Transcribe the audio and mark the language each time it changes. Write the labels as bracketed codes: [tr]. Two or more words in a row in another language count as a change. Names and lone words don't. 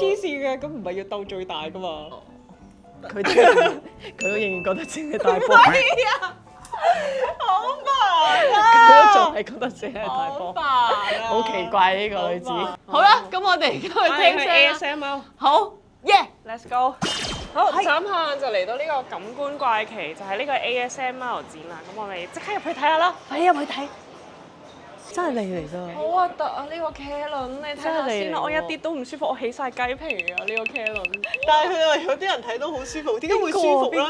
[yue] 黐線嘅，咁唔係要鬥最大噶嘛？佢都仍然覺得自己係大波。好煩佢都仲係覺得自己係大波。好煩啊！好奇怪呢個女子好煩。好啦，咁我哋而家去聽聲啦。 ASMR。好 ，yeah。 [en] Let's go！ [yue] 好，眨下就嚟到呢個感官怪奇，就係呢個 ASMR 展啦。咁我哋即刻入去睇下啦。快啲入去睇，真係你嚟㗎。好核突啊！呢個茄輪，你睇下先啦。真係嚟喎我一啲都唔舒服，我起晒雞皮啊！呢個茄輪。但係佢話有啲人睇到好舒服，點解會舒服咧？